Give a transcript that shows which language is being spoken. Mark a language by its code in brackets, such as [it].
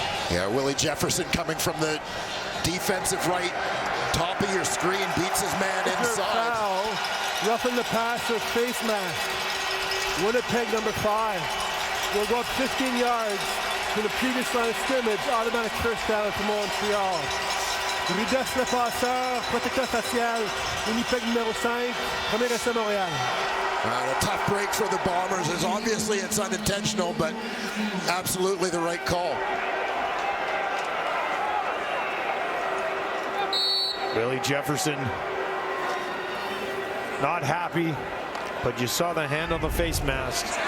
[en] Yeah, Willie Jefferson coming from the defensive right, top of your screen, beats his man inside. Foul, roughing the passer, face mask. Winnipeg number 5. Will go up 15 yards to the previous line of scrimmage. Automatic first down for Montreal. [fr] Rudesse le passeur, protecteur facial. Winnipeg numéro 5, premier essai Montréal. [en] A tough break for the Bombers, as obviously it's unintentional, but absolutely the right call. Willie Jefferson not happy, but you saw the hand on the face mask.